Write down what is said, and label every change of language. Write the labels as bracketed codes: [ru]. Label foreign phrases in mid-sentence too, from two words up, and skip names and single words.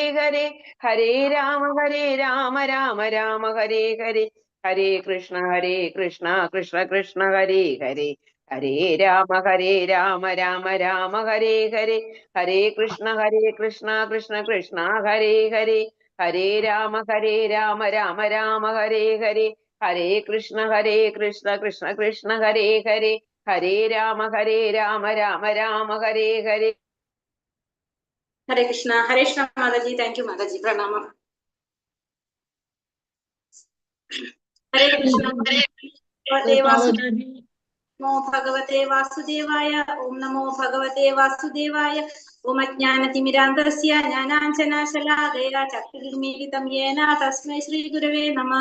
[sa] ഹരേ ഹരേ രാമ രാമ രാമ ഹരേ ഹരേ ഹരേ കൃഷ്ണ കൃഷ്ണ കൃഷ്ണ ഹരേ ഹരേ ഹരേ രാമ രാമ ഹരേ ഹരേ ഹരേ കൃഷ്ണ കൃഷ്ണ കൃഷ്ണ ഹരേ ഹരേ ഹരേ രാമ രാമ രാമ ഹരേ ഹരേ ഹരേ കൃഷ്ണ കൃഷ്ണ കൃഷ്ണ ഹരേ ഹരേ ഹരേ രാമ രാമ രാമ ഹരേ ഹരേ. [ml] ഹരേ കൃഷ്ണ മാതാജി. [en] thank you [ml] മാതാജി. പ്രണാമം. ഹരേ കൃഷ്ണ. [sa] നമോ ഭഗവതേ വാസുദേവായ. ഓം നമോ ഭഗവതേ വാസുദേവായ. ഓം അജ്ഞാനതിമിരാന്തസ്യ ജ്ഞാനാഞ്ജനശലാകയ ചക്ഷുരുന്മീലിതം യേന തസ്മൈ ശ്രീ ഗുരവേ നമഃ.